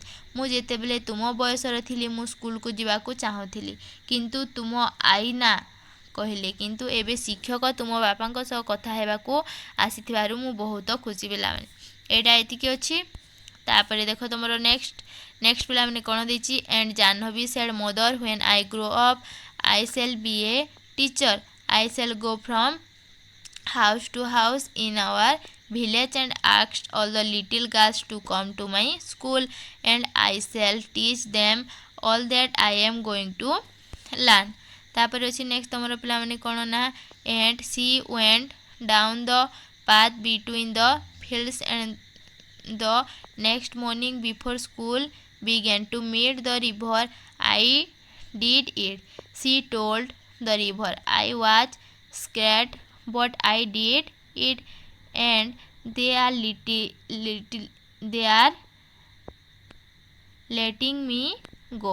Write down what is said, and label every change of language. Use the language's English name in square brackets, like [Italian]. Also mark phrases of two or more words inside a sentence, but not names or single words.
[Odia] ମୁଁ ଯେତେବେଳେ ତୁମ ବୟସର ଥିଲି, ମୁଁ ସ୍କୁଲକୁ ଯିବାକୁ ଚାହୁଁଥିଲି, କିନ୍ତୁ ତୁମ ଆଈ କହିଲେ। କିନ୍ତୁ ଏବେ ଶିକ୍ଷକ ତୁମ ବାପାଙ୍କ ସହ କଥା ହେବାକୁ ଆସିଥିବାରୁ ମୁଁ ବହୁତ ଖୁସି। ପିଲାମାନେ ଏଇଟା ଏତିକି ଅଛି। ତାପରେ ଦେଖ ତୁମର ନେକ୍ସଟ ପିଲାମାନେ କ'ଣ ଦେଇଛି। [English] And Jahnavi said, mother, when I grow up I shall be a teacher. I shall go from house to house in our village and ask all the little girls to come to my school, and I shall teach them all that I am going to learn। [Odia] ତାପରେ ଅଛି ନେକ୍ସଟ ତମର ପିଲାମାନେ କ'ଣ ନା, [English] and she went down the path between the fields and the next morning before school began to meet the river. I did it, she told the river. I was scared, but I did it, and they are letting me go.